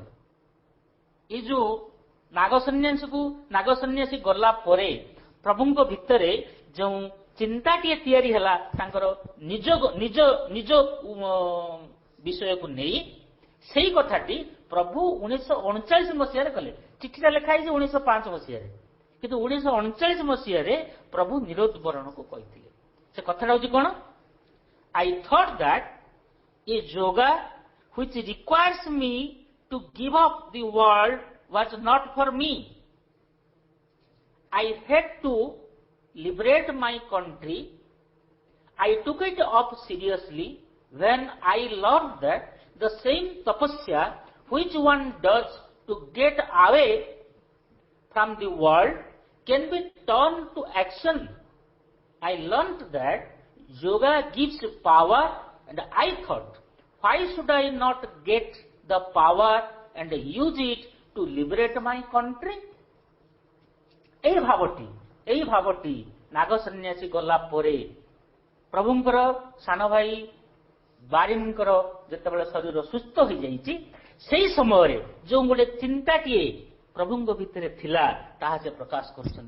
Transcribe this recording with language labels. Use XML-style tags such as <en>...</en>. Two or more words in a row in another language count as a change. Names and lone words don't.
<or>ଏଇ ଯୋଉ ନାଗସନ୍ନ୍ୟାସୀ ଗଲା ପରେ ପ୍ରଭୁଙ୍କ ଭିତରେ ଯେଉଁ ଚିନ୍ତାଟିଏ ତିଆରି ହେଲା ତାଙ୍କର ନିଜ ବିଷୟକୁ ନେଇ, ସେଇ କଥାଟି ପ୍ରଭୁ 1939 ମସିହାରେ କଲେ। ଚିଠିଟା ଲେଖା ହେଇଛି 1905 ମସିହାରେ, କିନ୍ତୁ 1939 ମସିହାରେ ପ୍ରଭୁ ନିରୋଧ ବରଣକୁ କହିଥିଲେ। ସେ କଥାଟା ହଉଛି କଣ?</or> <en>I thought that a yoga which requires me to give up the world was not for me. I had to liberate my country. I took it up seriously when I learned that the same tapasya which one does to get away from the world can be turned to action. I learned that yoga gives power, and I thought, why should I not get the power and use it to liberate my country?</en> <or>ଏହି ଭାବଟି ନାଗ ସନ୍ନ୍ୟାସୀ ଗଲା ପରେ ପ୍ରଭୁଙ୍କର ସାନ ଭାଇ ବାରିଙ୍କର ଯେତେବେଳେ ଶରୀର ସୁସ୍ଥ ହୋଇଯାଇଛି, ସେହି ସମୟରେ ଯେଉଁ ଗୋଟେ ଚିନ୍ତାଟିଏ ପ୍ରଭୁଙ୍କ ଭିତରେ ଥିଲା ତାହା ସେ ପ୍ରକାଶ କରୁଛନ୍ତି।</or>